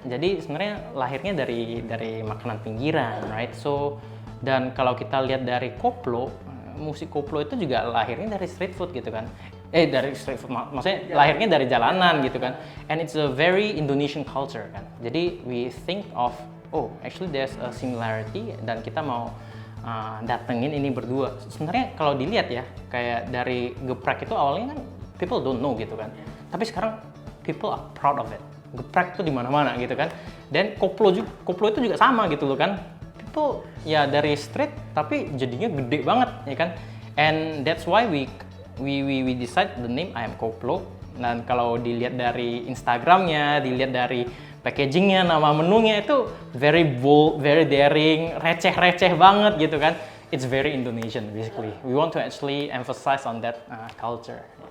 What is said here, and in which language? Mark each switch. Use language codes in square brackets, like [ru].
[id] Jadi sebenarnya lahirnya dari makanan pinggiran, right? So dan kalau kita lihat dari koplo, musik koplo itu juga lahirnya dari street food gitu kan. Dari street food, maksudnya lahirnya dari jalanan gitu kan. [en] And it's a very Indonesian culture kan. [id] Jadi [en] we think of, oh actually there's a similarity [id] dan kita mau datengin ini berdua. Sebenarnya kalau dilihat ya, kayak dari geprek itu awalnya kan [en] people don't know [id] gitu kan. Tapi sekarang [en] people are proud of it. [id] Geprek itu di mana-mana gitu kan. Dan koplo itu juga sama gitu loh kan. People ya dari street tapi jadinya gede banget ya kan. [en] And that's why we decide the name ayam koplo. [id] Dan kalau dilihat dari Instagramnya, dilihat dari packagingnya, nama menunya itu [en] very bold, very daring, [id] receh banget gitu kan. [en] It's very Indonesian basically. We want to actually emphasize on that culture.